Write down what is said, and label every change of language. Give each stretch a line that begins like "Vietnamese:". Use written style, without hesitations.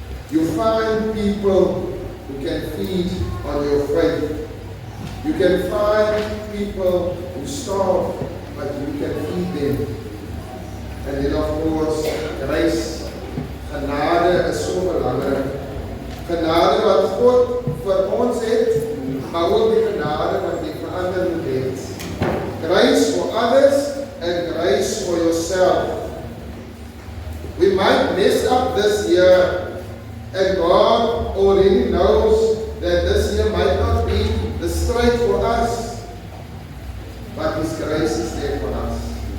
English: You find people who can feed on your faith. You can find people who starve, but you can feed them. And then of course, grace.
Afrikaans: Genade is so belangrijk. Genade wat God vir ons het, maar ook die genade wat jy vir ander moet het.
English: Grace for others and grace for yourself. We might mess up this year, and God already knows that this year might not be the straight for us, but His grace is there for us.